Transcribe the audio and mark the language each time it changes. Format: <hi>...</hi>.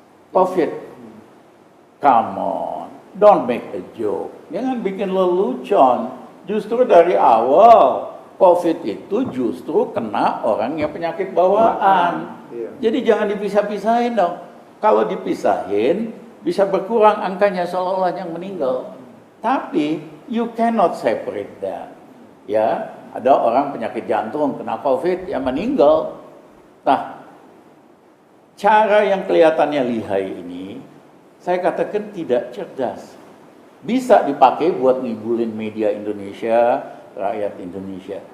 <en>COVID. Come on, don't make a joke.</en> <id>Jangan bikin lelucon. Justru dari awal COVID itu justru kena orang yang penyakit bawaan. Jadi jangan dipisah-pisahin dong. Kalau dipisahin bisa berkurang angkanya seolah-olah yang meninggal. Tapi</id> <en>you cannot separate that.</en> <id>Ya, ada orang penyakit jantung kena COVID yang meninggal. Nah, cara yang kelihatannya lihai ini, saya katakan tidak cerdas. Bisa dipakai buat ngibulin media Indonesia, rakyat Indonesia.</id>